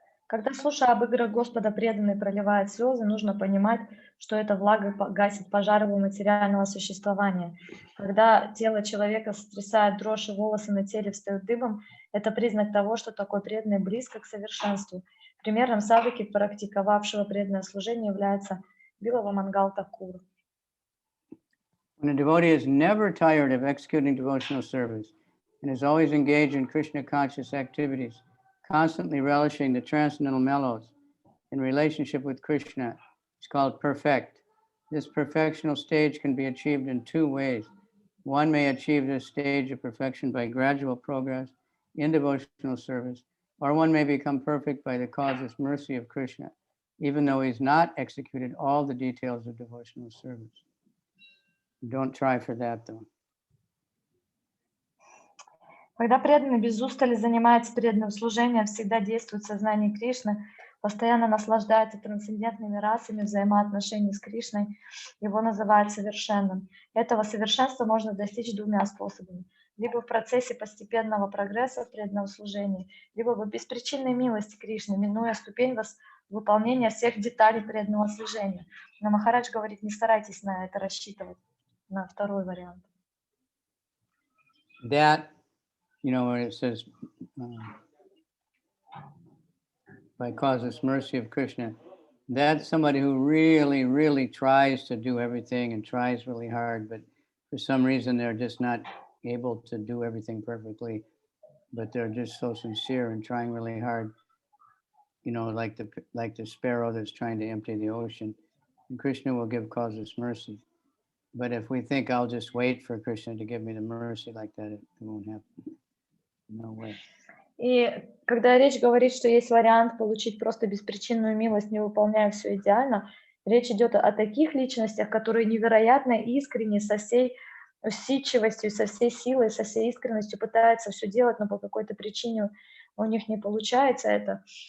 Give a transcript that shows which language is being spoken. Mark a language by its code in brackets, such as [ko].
[ru] Когда, слушая об играх Господа, преданный проливает слезы, нужно понимать, что эта влага гасит пожар его материального существования. Когда тело человека сотрясает дрожь и волосы на теле встают дыбом, это признак того, что такой преданный близко к совершенству. Примером садхаки, практиковавшего преданное служение, является Билава Мангал Такур. [en] When a devotee is never tired of executing devotional service and is always engaged in Krishna conscious activities, constantly relishing the transcendental mellows in relationship with Krishna, is called perfect. This perfectional stage can be achieved in two ways. One may achieve this stage of perfection by gradual progress in devotional service, or one may become perfect by the causeless mercy of Krishna, even though he's not executed all the details of devotional service. Don't try for that, though. [ru] Когда преданный без устали занимается преданным служением, всегда действует в сознании Кришны, постоянно наслаждается трансцендентными расами взаимоотношений с Кришной, его называют совершенным. Этого совершенства можно достичь двумя способами. Либо в процессе постепенного прогресса в преданном служении, либо в беспричинной милости Кришны, минуя ступень выполнения всех деталей преданного служения. Но Махарадж говорит, не старайтесь на это рассчитывать, на второй вариант. [en] That, where it says, by causeless mercy of Krishna, that's somebody who really, really tries to do everything and tries really hard, but for some reason they're just not able to do everything perfectly, but they're just so sincere and trying really hard, like the sparrow that's trying to empty the ocean. And Krishna will give causeless mercy. But if we think I'll just wait for Krishna to give me the mercy like that, it won't happen. No way. [ru] И когда речь говорит, что есть вариант получить просто беспричинную милость, не выполняя все идеально, речь идет о таких личностях, которые невероятно искренне, со всей усидчивостью, со всей силой, со всей искренностью пытаются все делать, но по какой-то причине у них не получается это.